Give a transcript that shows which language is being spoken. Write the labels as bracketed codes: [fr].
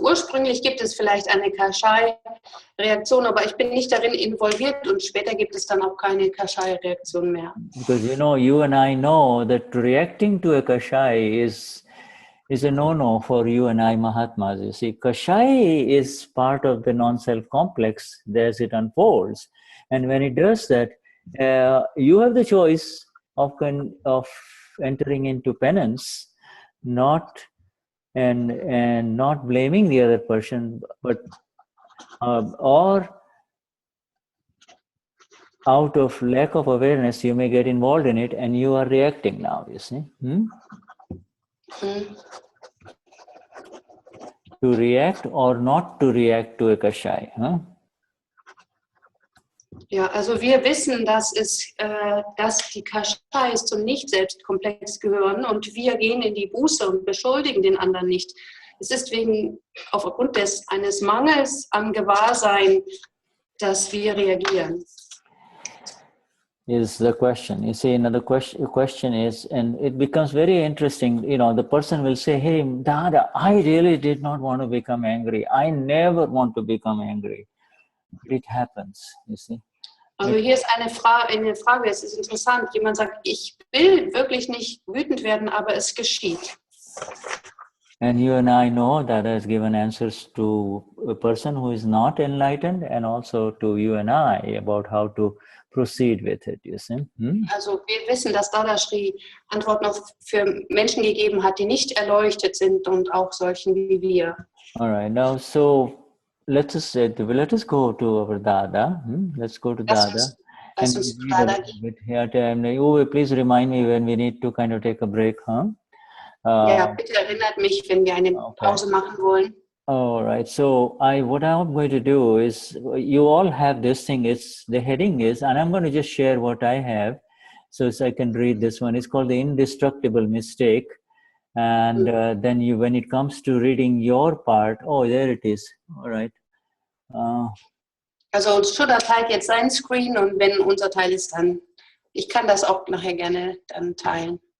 [de] ursprünglich gibt es vielleicht eine Kashai-Reaktion, aber ich bin nicht darin involviert und später gibt es dann auch keine Kashai-Reaktion mehr. [en] Because you and I know that reacting to a Kashai is a no-no for you and I Mahatmas. You see, Kashai is part of the non-self complex as it unfolds, and when it does that, you have the choice of entering into penance, not blaming the other person, but or out of lack of awareness, you may get involved in it, and you are reacting now. You see, to react or not to react to a kashai. [de] Ja, also wir wissen, dass die Kashais zum Nicht-Selbst-Komplex gehören und wir gehen in die Buße und beschuldigen den anderen nicht. Es ist aufgrund eines Mangels an Gewahrsein, dass wir reagieren. [en] Is the question. You see, another question is, and it becomes very interesting, the person will say, hey, Dada, I really did not want to become angry. I never want to become angry. It happens, you see. [de] Also hier ist eine Frage, es ist interessant. Jemand sagt, ich will wirklich nicht wütend werden, aber es geschieht. [en] And you and I know that has given answers to a person who is not enlightened, and also to you and I about how to proceed with it, you see. [de] Also wir wissen, dass Dadashri Antworten für Menschen gegeben hat, die nicht erleuchtet sind und auch solchen wie wir. [en] All right, now so let us go to our Dada. Let's go to Dada. [de] Lass uns zu Dada gehen. [en] Please remind me when we need to kind of take a break, huh? [de] Ja, bitte erinnert mich, wenn wir eine Pause machen wollen. [en] All right. So what I'm going to do is, you all have this thing. The heading is, and I'm going to just share what I have, so I can read this one. It's called the indestructible mistake. And then when it comes to reading your part, there it is. All right. [de] Also Shuddha teilt jetzt sein Screen, und wenn unser Teil ist, dann ich kann das auch nachher gerne dann teilen.